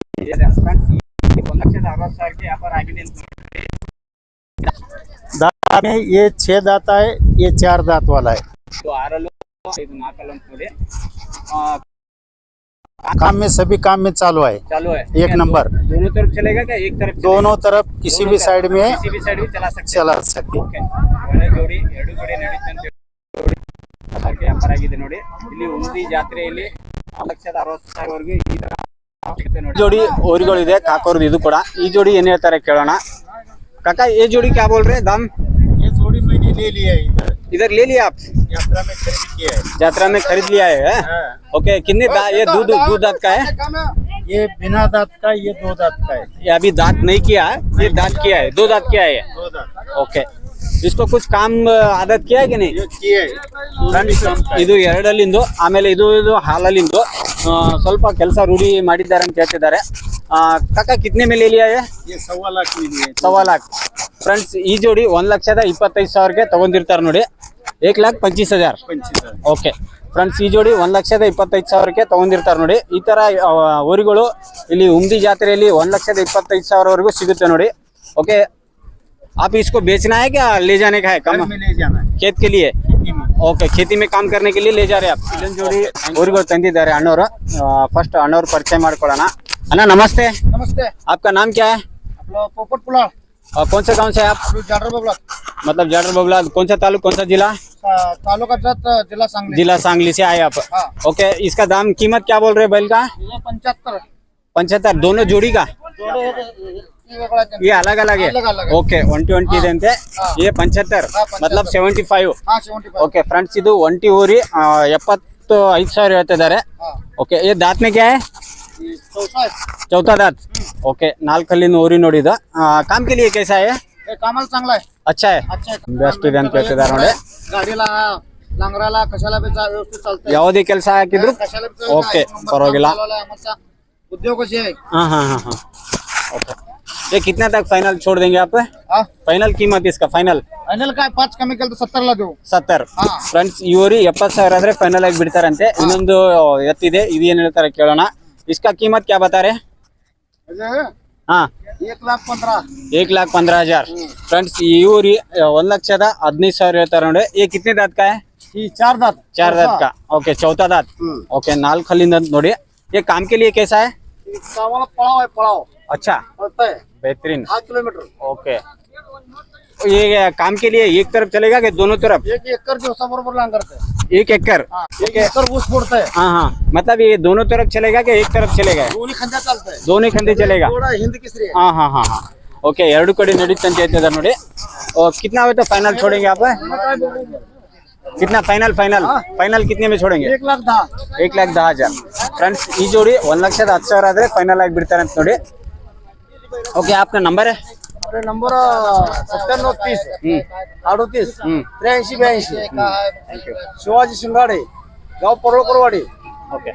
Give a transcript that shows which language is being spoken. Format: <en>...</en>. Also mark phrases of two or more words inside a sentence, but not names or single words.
<hi>दांत में ये 6 दांत है, ये 4 दांत वाला है. काम में सभी काम में चालू है. एक नंबर. दोनों तरफ चलेगा क्या एक तरफ? दोनों तरफ किसी भी साइड में किसी भी साइड में चला सकते चला सकते.</hi> <kn>ಒಳ್ಳೆ ಜೋಡಿ, ಎರಡು ಕಡೆ ನಡೀತಂತೆ ವ್ಯಾಪಾರ ಆಗಿದೆ ನೋಡಿ. ಇಲ್ಲಿ ಉಂದಿ ಜಾತ್ರೆಯಲ್ಲಿ 1,60,000ವರೆಗೂ ಈ ತರ ಜೋಡಿ ಊರುಗಳಿದೆ ಕಾಕೋರ್ದು. ಇದು ಕೂಡ ಈ ಜೋಡಿ ಏನ್ ಹೇಳ್ತಾರೆ ಕೇಳೋಣ.</kn> <hi>काका ये जोड़ी क्या बोल रहे हैं दाम? ये जोड़ी मैंने ले लिया है इधर ले लिया आप? यात्रा में खरीद किया है. यात्रा में खरीद लिया है. ओके कितने ये दूध दांत का है? ये बिना दांत का, ये 2 दांत का है. ये अभी दांत नहीं किया, ये दांत किया है, 2 दांत किया है. 2 दांत. ओके इसको कुछ काम आदत किया है कि नहीं? ये किया है.</hi> <kn>ಇದು ಎರಡಲ್ಲಿಂದು, ಆಮೇಲೆ ಇದು ಹಾಲಲ್ಲಿಂದು ಸ್ವಲ್ಪ ಕೆಲಸ ರೂಢಿ ಮಾಡಿದ್ದಾರೆ ಅಂತ ಹೇಳ್ತಿದ್ದಾರೆ.</kn> <hi>काका कितने ಮೇಲೆ लिया है? ये 1.25 लाख में लिए. 1.25 लाख.</hi> <kn>ಫ್ರೆಂಡ್ಸ್ ಈ ಜೋಡಿ 1,25,000ಗೆ ತಗೊಂಡಿರ್ತಾರೆ ನೋಡಿ. 1,25,000. ಓಕೆ ಫ್ರೆಂಡ್ಸ್ ಈ ಜೋಡಿ 1,25,000ಕ್ಕೆ ತಗೊಂಡಿರ್ತಾರೆ ನೋಡಿ. ಈ ತರ ಊರುಗಳು ಇಲ್ಲಿ ಉಮ್ದಿ ಜಾತ್ರೆಯಲ್ಲಿ 1,25,000ವರೆಗೂ ಸಿಗುತ್ತೆ ನೋಡಿ.</kn> <hi>ಓಕೆ आप इसको बेचना है क्या ले जाने का है? कम में ले जाना है. खेत के लिए. खेती में. ओके खेती में काम करने के लिए ले जा रहे हैं आप.</hi> <kn>ಇಲ್ಲೊಂದು ಜೋಡಿ ಊರುಗಳು ತಂದಿದ್ದಾರೆ ಅಣ್ಣವರು. ಫಸ್ಟ್ ಅಣ್ಣವ್ರು ಪರಿಚಯ ಮಾಡ್ಕೊಳ್ಳೋಣ. ಅಣ್ಣ ನಮಸ್ತೆ.</kn> <hi>नमस्ते. आपका नाम क्या है? पोपट पुलाव. कौन से गांव से है आप? जाडर बबला. मतलब जाडर बबला. कौन सा तालुक, कौन सा जिला? तालुका जत, जिला सांगली. जिला सांगली से आए आप. हाँ. ओके इसका दाम कीमत क्या बोल रहे हैं बैल का? ये 75. 75 दोनों जोड़ी का? ये अलग अलग है. अलग-अलग है.</hi> <kn>ಓಕೆ 120 ಇದೆ ಅಂತೆ.</kn> <hi>ये 75 मतलब 75. हाँ 75.</hi> <kn>ಓಕೆ ಫ್ರೆಂಡ್ಸ್ ಇದು ಒಂಟಿ ಊರಿ 75,000 ಹೇಳ್ತಿದ್ದಾರೆ.</kn> <hi>ಓಕೆ ये दांत में क्या है? चौथा दांत.</hi> <kn>ओके 4 ಕಲ್ಲಿನ ಊರಿ ನೋಡಿ ಇದು.</kn> <hi>काम के लिए कैसा है?</hi> <mr>कामाला चांगला आहे.</mr> <hi>अच्छा है.</hi> <kn>ಬೆಸ್ಟ್ ಇದೆ ಅಂತ ಹೇಳ್ತಿದ್ದಾರೆ ನೋಡಿ.</kn> <mr>गाडीला नांगराला कशाला बी व्यवस्थित चालतंय.</mr> <kn>ಯಾವುದೇ ಕೆಲಸ ಹಾಕಿದ್ರು ಓಕೆ ಪರವಾಗಿಲ್ಲ.</kn> <mr>उद्योग कशी आहे.</mr> <hi>हाँ हाँ हाँ हाँ ओके. ये कितना तक फाइनल छोड़ देंगे आप? फाइनल कीमत इसका फाइनल</hi> <mr>फायनल काय 5 कमी केलं तर 70 ला देऊ. 70.</mr> <kn>ಹಾ. ಫ್ರೆಂಡ್ಸ್ ಇವರು 70,000 ಆದ್ರೆ ಫೈನಲ್ ಆಗಿ ಬಿಡ್ತಾರಂತೆ. ಇನ್ನೊಂದು ಎತ್ತಿದೆ, ಇದು ಏನ್ ಹೇಳ್ತಾರೆ ಕೇಳೋಣ.</kn> <hi>इसका कीमत क्या बता रहे? हाँ 1,15,000. 1,15,000.</hi> <kn>ಫ್ರೆಂಡ್ಸ್ ಈ ಊರಿ 1,15,000 ಹೇಳ್ತಾರೆ ನೋಡಿ.</kn> <hi>ये कितने दांत का है?</hi> <mr>ही 4 दात.</mr> <hi>4 दांत का. ओके चौथा दांत. ओके 4</hi> <kn>ಕಲ್ಲಿಂದ ನೋಡಿ.</kn> <hi>ये काम के लिए कैसा है?</hi> <mr>कामाला पळाव आहे, पळाव.</mr> <hi>अच्छा</hi> <mr>पळतंय</mr> <hi>बेहतरीन. 8 किलोमीटर. ओके ये काम के लिए एक तरफ चलेगा कि दोनों तरफ?</hi> <mr>1 एकर दिवसाबरोबर नांगरतंय.</mr> <hi>1 एकड़.</hi> <mr>एक एकर ऊस फोडतंय.</mr> <hi>हाँ हाँ मतलब ये दोनों तरफ चलेगा कि एक तरफ चलेगा?</hi> <mr>दोन्ही खंड्या चालतंय.</mr> <hi>दोनों खंडे चलेगा.</hi> <mr>थोडा हिंद केसरी आहे.</mr> <hi>हाँ हाँ हाँ हाँ ओके</hi> <kn>ಎರಡು ಕಡೆ ನಡೀತಂತ ಅಂತ ಹೇಳ್ತಿದ್ದಾರೆ ನೋಡಿ.</kn> <hi>कितना हुआ तो फाइनल छोड़ेंगे आप? कितना फाइनल फाइनल फाइनल कितने में छोड़ेंगे? 1,10,000. 1,10,000.</hi> <kn>ಫ್ರೆಂಡ್ಸ್ ಈ ಜೋಡಿ 1,10,000 ಆದ್ರೆ ಫೈನಲ್ ಆಗಿ ಬಿಡ್ತಾರೆ ಅಂತ ನೋಡಿ.</kn> <hi>ओके आपका नंबर है?</hi> <mr>आपले नंबर 9730 38 83 82. शिवाजी शिंगाडे, गाव परोळकरवाडी,</mr> <hi>ओके</hi>